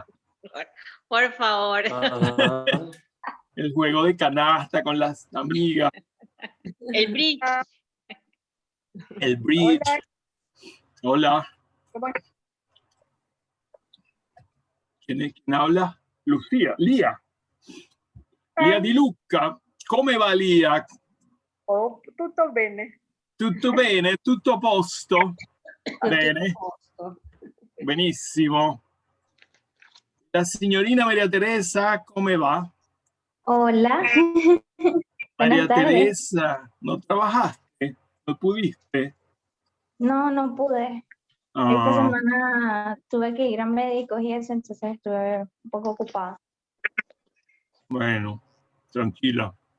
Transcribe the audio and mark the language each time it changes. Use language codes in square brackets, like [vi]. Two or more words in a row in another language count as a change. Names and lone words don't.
[es] Por favor. El juego de canasta con las amigas. El bridge. El bridge. Hola. ¿Quién habla? Lucía. Lia. [it] Lia Di Luca. Come va Lia? Oh, tutto bene. Tutto bene? Tutto a posto? Bene. Benissimo. La signorina María Teresa, come va? [es] Hola. María Teresa, ¿no trabajaste? ¿No pudiste? No, no pude. Esta semana tuve que ir a médicos y eso, entonces estuve un poco ocupada. Bueno, tranquila.